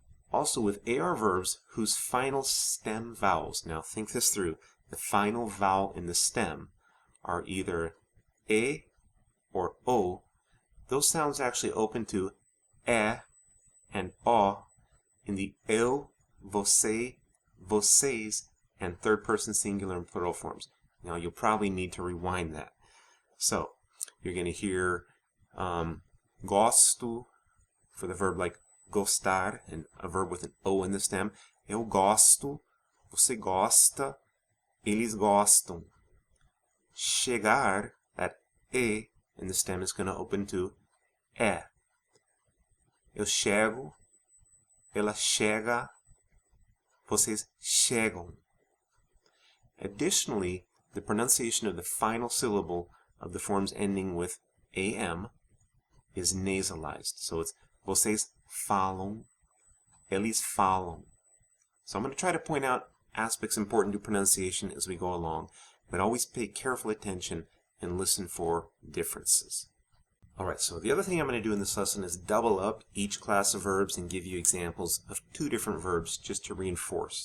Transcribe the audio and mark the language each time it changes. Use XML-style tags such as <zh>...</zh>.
<en>Also with AR verbs whose final stem vowels, now think this through, the final vowel in the stem are either e or o, those sounds actually open to e and o in the eu, você, vocês, and third person singular and plural forms. Now you'll probably need to rewind that. So you're going to hear gosto for the verb like gostar, and a verb with an o in the stem.</en> <pt>Eu gosto, você gosta, eles gostam.</pt> <en>Chegar, that e in the stem is going to open to e.</en> <pt>Eu chego, ela chega, vocês chegam.</pt> <en>Additionally, the pronunciation of the final syllable of the forms ending with am is nasalized. So it's</en> <pt>vocês falam, eles falam.</pt> <en>So I'm going to try to point out aspects important to pronunciation as we go along, but always pay careful attention and listen for differences. Alright, so the other thing I'm going to do in this lesson is double up each class of verbs and give you examples of 2 different verbs just to reinforce.</en>